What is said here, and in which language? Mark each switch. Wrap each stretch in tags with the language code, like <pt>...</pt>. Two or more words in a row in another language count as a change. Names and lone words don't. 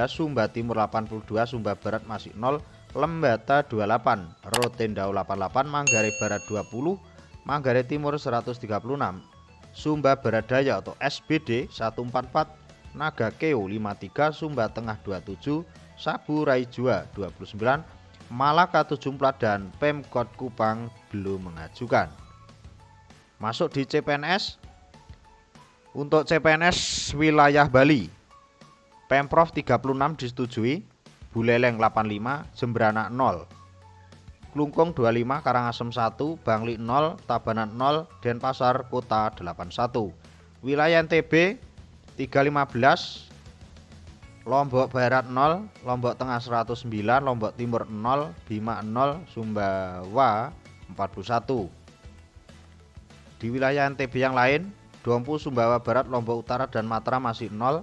<id>Sumba Timur 82, Sumba Barat masih 0, Lembata 28, Rotendao 88, Manggarai Barat 20, Manggarai Timur 136, Sumba Barat Daya atau SBD 144, Naga Keo 53, Sumba Tengah 27, Saburai Jua 29, Malaka 74 dan Pemkot Kupang belum mengajukan. Masuk di CPNS. Untuk CPNS wilayah Bali, Pemprov 36 disetujui, Buleleng 85, Jembrana 0, Klungkung 25, Karangasem 1, Bangli 0, Tabanan 0, Denpasar Kota 81. Wilayah NTB 315, Lombok Barat 0, Lombok Tengah 109, Lombok Timur 0, Bima 0, Sumbawa 41. Di wilayah NTB yang lain, Dompu, Sumbawa Barat, Lombok Utara dan Mataram masih 0.</id>